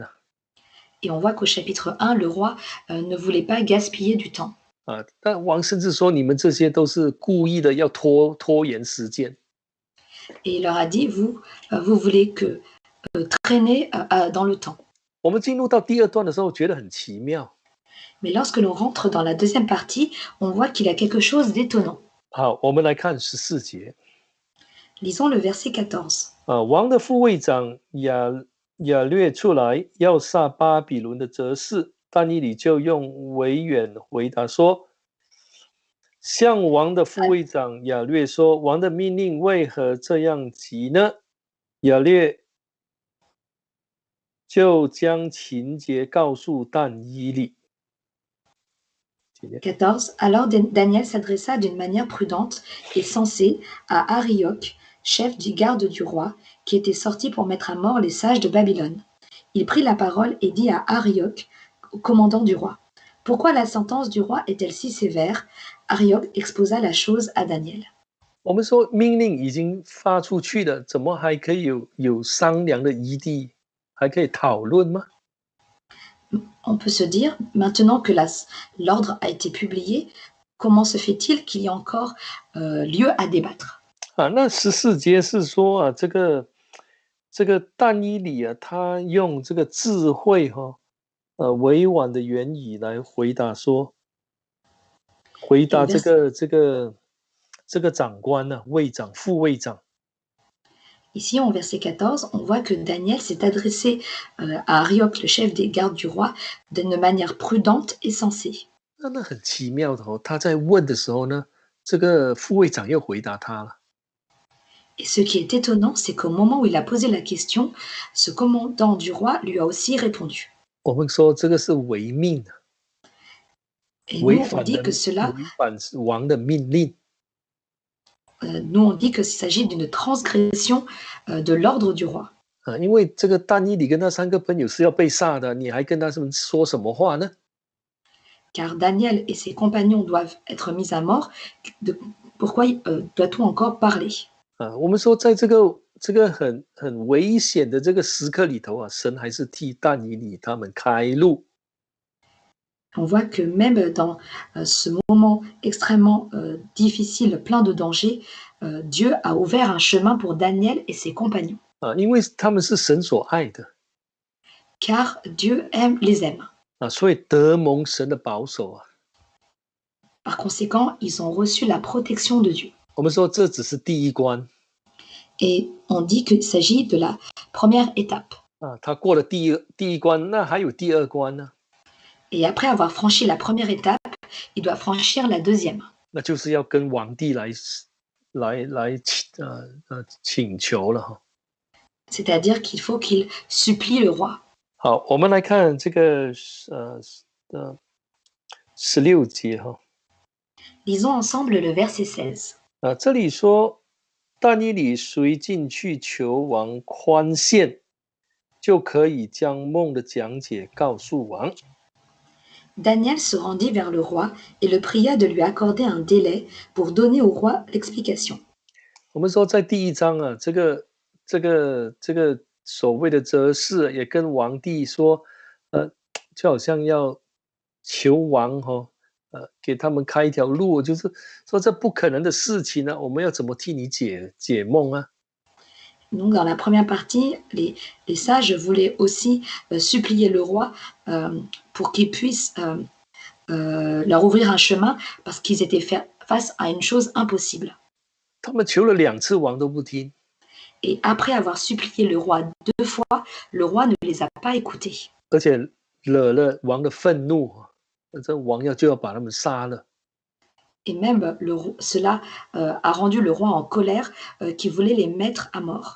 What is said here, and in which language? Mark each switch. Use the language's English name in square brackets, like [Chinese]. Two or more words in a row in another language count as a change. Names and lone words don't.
[French] Et on voit qu'au chapitre 1, le roi ne voulait pas gaspiller du temps. [Chinese] 但王甚至说，你们这些都是故意的，要拖延时间。 [French] Et il leur a dit, vous voulez que traîner dans le temps. [Chinese] 我们进入到第2段的时候，觉得很奇妙。 [French] Mais lorsque l'on rentre dans la deuxième partie, on voit qu'il y a quelque chose d'étonnant. [Chinese] 好，我们来看14节。 [French] Lisons le verset 14. [Chinese] 王的副卫长亚略出来要杀巴比伦的哲士，但以理就用委婉回答说：“向王的副卫长亚略说，王的命令为何这样急呢？” 亚略就将情节告诉但以理。 14. [French] Alors Daniel s'adressa d'une manière prudente et sensée à Arioch, chef du garde du roi, qui était sorti pour mettre à mort les sages de Babylone. Il prit la parole et dit à Arioch, commandant du roi, « Pourquoi la sentence du roi est-elle si sévère ?» Arioch exposa la chose à Daniel. [Chinese] 我们说命令已经发出去了，怎么还可以有商量的余地，还可以讨论吗？ [French] On peut se dire, maintenant que l'ordre a été publié, comment se fait-il qu'il y ait encore lieu à débattre? [Chinese] 那14节是说这个但以理他用这个智慧委婉的言语来回答这个长官卫长、副卫长。 [French] Ici, en verset 14, on voit que Daniel s'est adressé à Arioch, le chef des gardes du roi, d'une manière prudente et sensée. [Chinese] 那很奇妙的他在问的时候呢，这个副卫长又回答他了。 [French] Et ce qui est étonnant, c'est qu'au moment où il a posé la question, ce commandant du roi lui a aussi répondu. [Chinese] 我们说这个是违命的， [French] Et nous, on dit que cela, [Chinese] 违反王的命令。 [French] nous, on dit qu'il s'agit d'une transgression de l'ordre du roi. [Chinese] 因为这个但以理跟他3个朋友是要被杀的，你还跟他们说什么话呢？ [French] Car Daniel et ses compagnons doivent être mis à mort. Pourquoi doit-on encore parler? [Chinese] 我们说在这个很危险的这个时刻里头神还是替但以理他们开路。 [French] On voit que même dans ce moment extrêmement difficile, plein de dangers, Dieu a ouvert un chemin pour Daniel et ses compagnons. [Chinese] 因为他们是神所爱的。 [French] Car Dieu les aime. [Chinese] 所以得蒙神的保守。 [French] Par conséquent, ils ont reçu la protection de Dieu. [Chinese] 我们说这只是第一关。 [French] Et on dit qu'il s'agit de la première étape. [Chinese] 他过了第一关，那还有第2关呢。 [French] Et après avoir franchi la première étape, il doit franchir la deuxième. [Chinese] 那就是要跟皇帝来请求了。 [French] C'est-à-dire qu'il faut qu'il supplie le roi. [Chinese] 好，我们来看这个16节。 [French] Lisons ensemble le verset 16. [Chinese] 这里说但以理随进去求王宽限，就可以将梦的讲解告诉王。 [French] Daniel se rendit vers le roi et le pria de lui accorder un délai pour donner au roi l'explication. [Chinese] 我们说在第一章啊，这个所谓的哲士也跟王帝说，就好像要求王给他们开一条路，就是说这不可能的事情呢，我们要怎么替你解梦啊？ [French] Donc, dans la première partie, les sages voulaient aussi supplier le roi pour qu'il puisse leur ouvrir un chemin parce qu'ils étaient face à une chose impossible. [Chinese] 他们求了2次，王都不听。 [French] Et après avoir supplié le roi 2 fois, le roi ne les a pas écoutés. [Chinese] 而且惹了王的愤怒，这王就要把他们杀了。 [French] Et même cela a rendu le roi en colère qui voulait les mettre à mort.